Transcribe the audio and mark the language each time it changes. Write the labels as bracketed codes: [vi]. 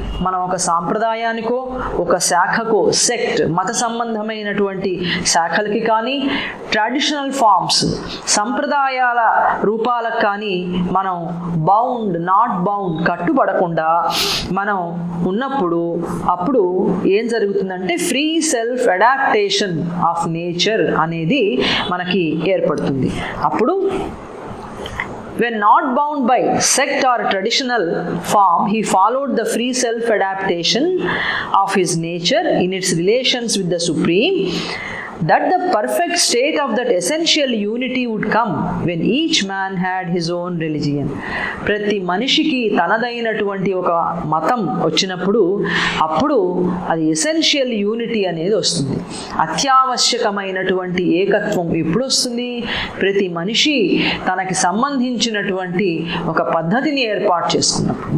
[te] మనం ఒక సాంప్రదాయానికో, ఒక శాఖకో, సెక్ట్ మత సంబంధమైనటువంటి శాఖలకి కానీ, ట్రెడిషనల్ ఫార్మ్స్ సంప్రదాయాల రూపాలకు కానీ మనం నాట్ బౌండ్ కట్టుబడకుండా మనం ఉన్నప్పుడు అప్పుడు ఏం జరుగుతుందంటే [en] free self adaptation of nature [te] అనేది మనకి ఏర్పడుతుంది. [en] అప్పుడు when not bound by sect or traditional form, he followed the free self adaptation of his nature in its relations with the Supreme, that the perfect state of that essential unity would come when each man had his own religion. [te] ప్రతి మనిషికి తనదైనటువంటి ఒక మతం వచ్చినప్పుడు అప్పుడు అది essential unity అనేది వస్తుంది. అత్యావశ్యకమైనటువంటి ఏకత్వం ఎప్పుడు వస్తుంది? ప్రతి మనిషి తనకి సంబంధించినటువంటి ఒక పద్ధతిని ఏర్పాటు చేసుకున్నప్పుడు.